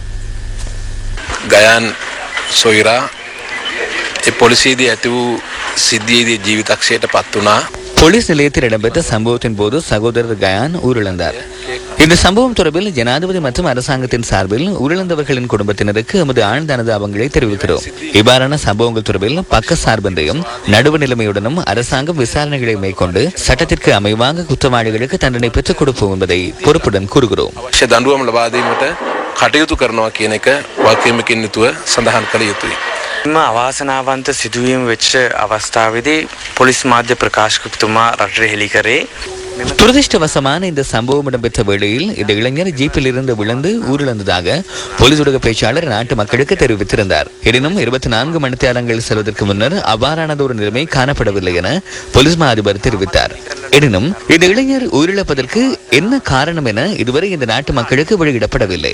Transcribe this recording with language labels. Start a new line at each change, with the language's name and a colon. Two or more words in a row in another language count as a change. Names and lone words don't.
Sinhala: ගයන් සොයිරා පොලිසියේදී ඇති වූ සිද්ධියේදී ජීවිතක්ෂයට පත් වුණා.
Tamil: போலீஸ் நிலையத்தில் இடம்பெற்ற சம்பவத்தின் போது சகோதரர் கயான் உயிரிழந்தார். இந்த சம்பவம் தொடர்பில் ஜனாதிபதி மற்றும் அரசாங்கத்தின் சார்பில் உயிரிழந்தவர்களின் குடும்பத்தினருக்கு எமது ஆழ்ந்த அனுதாபங்களை தெரிவிக்கிறோம். இவ்வாறான சம்பவங்கள் தொடர்பில் பக்க சார்பின்றியும் நடுவு நிலைமையுடனும் அரசாங்கம் விசாரணைகளை மேற்கொண்டு சட்டத்திற்கு அமைவாக குற்றவாளிகளுக்கு தண்டனை பெற்றுக் கொடுப்போம் என்பதை பொறுப்புடன் கூறுகிறோம்.
Sinhala: දඬුවම් ලබා දීමට කටයුතු කරනවා කියන එක වාක්‍යයකින් යුතුව සඳහන් කළ යුතුයි. අවාසනාවන්ත සිදුවීම් වෙච්ච අවස්ථාවේදී පොලිස් මාධ්‍ය ප්‍රකාශකතුමා රටේ හෙළි කරේ.
Tamil: துரதிருஷ்டவசமான இந்த சம்பவம் இடம்பெற்ற வேளையில் இந்த இளைஞர் ஜீப்பில் இருந்து விழுந்து உயிரிழந்ததாக போலீஸ் ஊடக பேச்சாளர் நாட்டு மக்களுக்கு தெரிவித்திருந்தார். எனினும் 24 மணி நேரங்கள் செல்வதற்கு முன்னர் அவ்வாறானது ஒரு நிலைமை காணப்படவில்லை என போலீஸ் மா அதிபர் தெரிவித்தார். எனினும் இந்த இளைஞர் உயிரிழப்பதற்கு என்ன காரணம் என இதுவரை இந்த நாட்டு மக்களுக்கு வெளியிடப்படவில்லை.